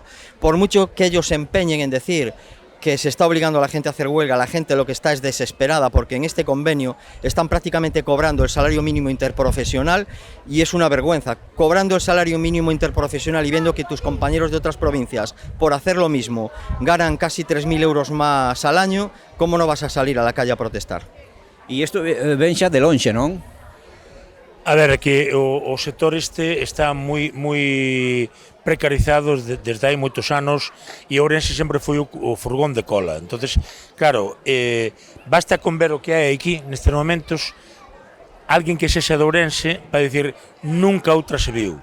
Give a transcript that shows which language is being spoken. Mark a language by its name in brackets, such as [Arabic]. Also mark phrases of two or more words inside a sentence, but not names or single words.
[Spanish] Por mucho que ellos se empeñen en decir que se está obligando a la gente a hacer huelga, la gente lo que está es desesperada, porque en este convenio están prácticamente cobrando el salario mínimo interprofesional, y es una vergüenza. Cobrando el salario mínimo interprofesional y viendo que tus compañeros de otras provincias por hacer lo mismo ganan casi 3.000 euros más al año, ¿cómo no vas a salir a la calle a protestar? [Galician] E isto ven xa de lonxe, non? A ver, que o sector está moi precarizado desde hai moitos anos, e Ourense sempre foi o furgón de cola. Entonces, claro, basta con ver o que hai aquí nestes momentos, alguén que sexa de Ourense para dicir nunca outra se viu.